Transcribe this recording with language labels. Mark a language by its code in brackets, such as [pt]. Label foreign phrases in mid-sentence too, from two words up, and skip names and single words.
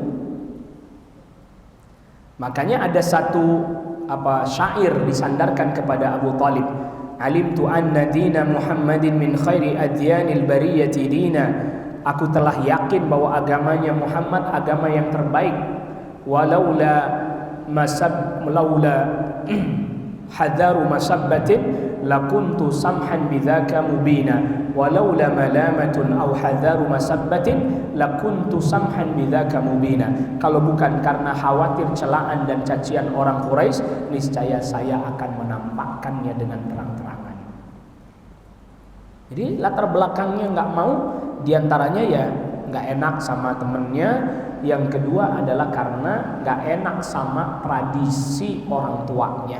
[id] Makanya ada satu syair disandarkan kepada Abu Talib. [ar] علمت أن دين محمد من خير أديان البرية دينا. [id] Aku telah yakin bahwa agamanya Muhammad agama yang terbaik. [ar] ولولا حذار مسبة لكنت سمحا بذاك مبينا. ولولا ملامة أو حذار مسبة لكنت سمحا بذاك مبينا. [id] Kalau bukan karena khawatir celaan dan cacian orang Quraisy, niscaya saya akan menampakkannya dengan terang-terangan. Jadi latar belakangnya nggak mau, diantaranya ya nggak enak sama temennya. Yang kedua adalah karena nggak enak sama tradisi orang tuanya.